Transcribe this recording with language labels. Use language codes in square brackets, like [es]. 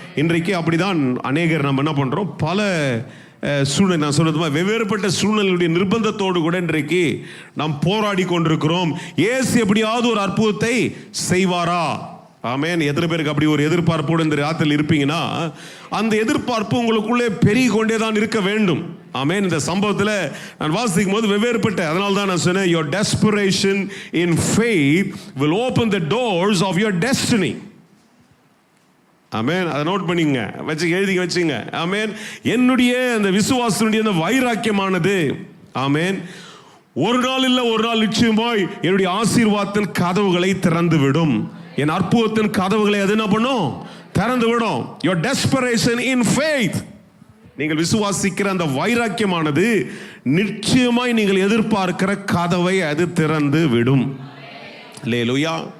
[ta] இன்றைக்கு அப்படிதான் அநேகர் நம்ம என்ன பண்றோம், பல சூழ்நிலை, நான் சொல்றது வெவ்வேறுபட்ட சூழ்நிலையுடைய நிர்பந்தத்தோடு கூட இன்றைக்கு நாம் போராடி கொண்டிருக்கிறோம். இயேசு எப்படியாவது ஒரு அற்புதத்தை செய்வாரா? ஆமென். எத்தனை பேருக்கு அப்படி ஒரு எதிர்பார்ப்போடு இந்த ராத்திரில் இருப்பீங்கன்னா, அந்த எதிர்பார்ப்பு உங்களுக்குள்ளே பெருகி கொண்டே தான் இருக்க வேண்டும். ஆமென். இந்த சம்பவத்தில் நான் வாசிக்கும் போது வெவ்வேறுபட்ட, அதனால தான் நான் சொன்னேன், [en] your desperation in faith will open the doors of your destiny. [ta] ஆமென். அதை நோட் பண்ணிங்க, எழுதி வச்சுங்க. ஆமென். என்னுடைய அந்த விசுவாசனுடைய அந்த வைராக்கியமானது, ஆமென், ஒரு நாள் இல்லை ஒரு நாள் நிச்சயமாய் என்னுடைய ஆசீர்வாதத்தின் கதவுகளை திறந்து விடும். என் அற்புதத்தின் கதவுகளை அது என்ன பண்ணும், திறந்து விடும். [en] your desperation in faith, [ta] நீங்கள் விசுவாசிக்கிற அந்த வைராக்கியமானது நிச்சயமாய் நீங்கள் எதிர்பார்க்கிற கதவை அது திறந்து விடும். அல்லேலூயா.